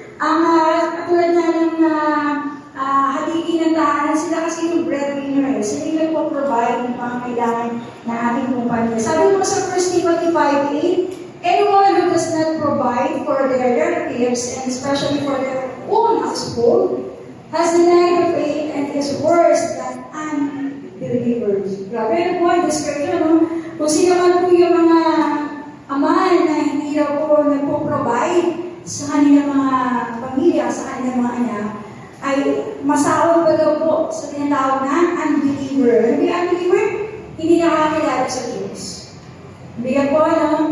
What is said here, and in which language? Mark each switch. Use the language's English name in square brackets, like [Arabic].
[Filipino] Ang katulad na ng haligi ng tahanan, sila kasi yung breadwinner. Sila yung nagpo-provide ng mga kailangan na ating kumpanya. Sabi mo sa [English] 1 Timothy 5:8, anyone who does not provide for their relatives, and especially for their own household, has denied the faith and is worse than unbelievers. [Filipino] Grabe na po ang description, no? Kung sino man po yung mga ama na hindi daw po nagpo-provide sa kanilang mga pamilya, sa kanilang mga anak, ay masahol pa daw po sa tinatawag na unbeliever. Ano yung unbeliever? Hindi nakakilala sa Diyos. Bigat po, ano?